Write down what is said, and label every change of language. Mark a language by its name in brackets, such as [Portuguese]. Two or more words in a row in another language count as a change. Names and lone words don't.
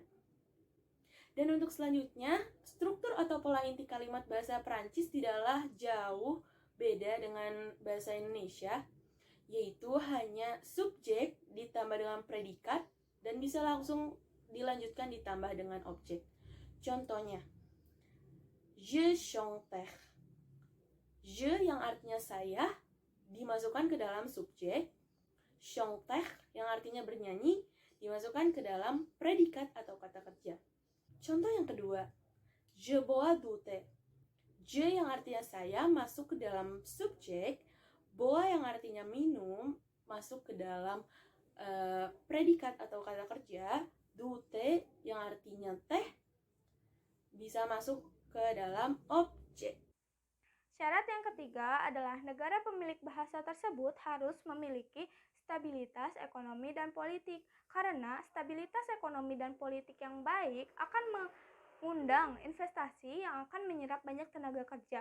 [Indonesian] Dan untuk selanjutnya, struktur atau pola inti kalimat bahasa Perancis tidaklah jauh beda dengan bahasa Indonesia, yaitu hanya subjek ditambah dengan predikat dan bisa langsung dilanjutkan ditambah dengan objek. Contohnya, [French] je chantais. [Indonesian] Je yang artinya saya dimasukkan ke dalam subjek, chantais yang artinya bernyanyi dimasukkan ke dalam predikat atau kata kerja. Contoh yang kedua, [French] je bois du thé. [Indonesian] Je yang artinya saya masuk ke dalam subjek, bois yang artinya minum masuk ke dalam predikat atau kata kerja, [French] du thé [Indonesian] yang artinya teh bisa masuk ke dalam objek. Syarat yang ketiga adalah negara pemilik bahasa tersebut harus memiliki stabilitas ekonomi dan politik, karena stabilitas ekonomi dan politik yang baik akan mengundang investasi yang akan menyerap banyak tenaga kerja.